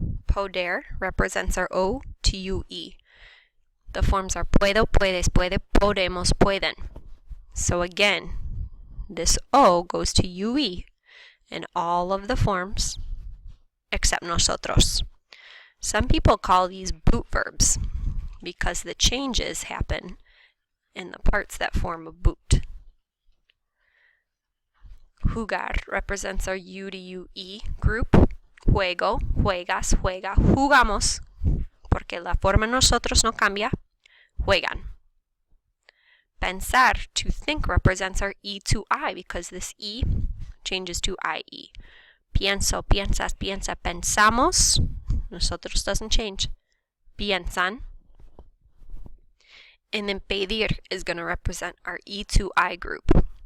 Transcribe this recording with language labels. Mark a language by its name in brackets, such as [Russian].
[English] Poder represents our O to UE. The forms are puedo, puedes, puede, podemos, pueden. So again, this O goes to UE in all of the forms except nosotros. Some people call these boot verbs because the changes happen in the parts that form a boot. Jugar represents our U to UE group. [Spanish] Juego, juegas, juega, jugamos, porque la forma nosotros no cambia, juegan. [English] Pensar, to think, represents our E to I because this E changes to IE. [Spanish] Pienso, piensas, piensa, pensamos. Nosotros [English] doesn't change. [Spanish] Piensan. [English] And then pedir is going to represent our E to I group.